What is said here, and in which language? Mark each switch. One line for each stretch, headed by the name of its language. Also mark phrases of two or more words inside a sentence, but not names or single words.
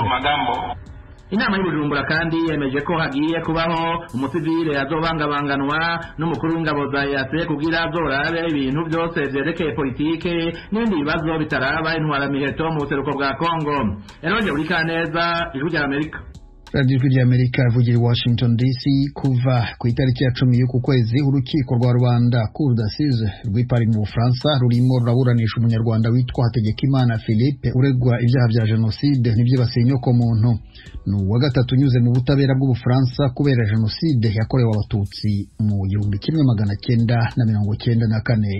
Rundi: Inama y'Ubujumbura kandi yemeje ko hagiye kubaho umusivile azobangabanganwa n'umukuru w'ingabo za EAC kugira azorabe ibintu byose vyerekeye politike n'ibindi bibazo bitaraba intwaramiheto mu buseruko bwa Kongo. Eronje uri kaneza, Ijwi rya Amerika. Radio ya Amerika ivugira i Washington DC. Kuva ku itariki ya 10 y'uku kwezi urukiko rwa Rwanda
French: Cour d'assises
Rundi: rw'ipari mu Bufaransa rurimo ruraburanisha umunyarwanda witwa Hategekimana Philippe uregwa ibyaha bya jenoside n'ibyibasiye inyoko muntu. Ni uwa gatatu unyuze mu butabera bw'Ubufaransa kubera jenoside yakorewe abatutsi mu 1994.